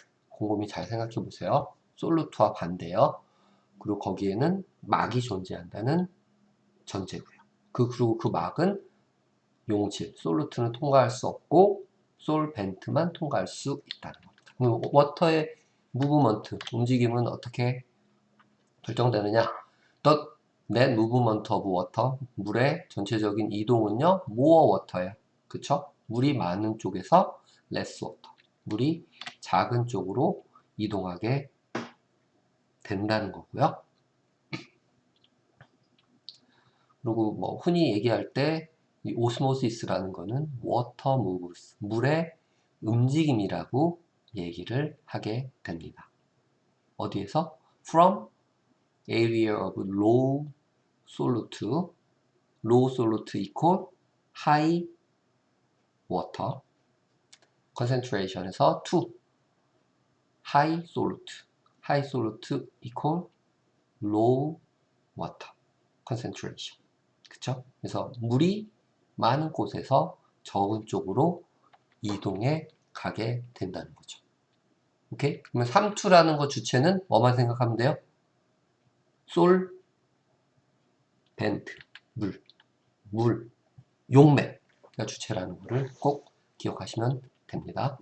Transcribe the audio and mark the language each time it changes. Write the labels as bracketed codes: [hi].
[ko] 곰곰이 잘 생각해 보세요. 솔루트와 반대요. 그리고 거기에는 막이 존재한다는 전제고요. 그리고 그 막은 용질, 솔루트는 통과할 수 없고 솔벤트만 통과할 수 있다는 겁니다. 그럼 워터의 무브먼트, 움직임은 어떻게 결정되느냐? [en] The net movement of water, [ko] 물의 전체적인 이동은요, [en] more water예요. [ko] 그쵸? 물이 많은 쪽에서 [en] less water, [ko] 물이 작은 쪽으로 이동하게 된다는 거고요. 그리고 뭐 흔히 얘기할 때 이 오스모시스라는 거는 [en] water moves, [ko] 물의 움직임이라고 얘기를 하게 됩니다. 어디에서? [en] From area of low solute, low solute equal high water concentration에서 to high solute, high solute equal low water concentration. [ko] 그쵸? 그래서 물이 많은 곳에서 적은 쪽으로 이동해 가게 된다는 거죠. 오케이? 그러면 삼투라는 거 주체는 뭐만 생각하면 돼요? 솔, 벤트, 물, 용매가 주체라는 거를 꼭 기억하시면 됩니다.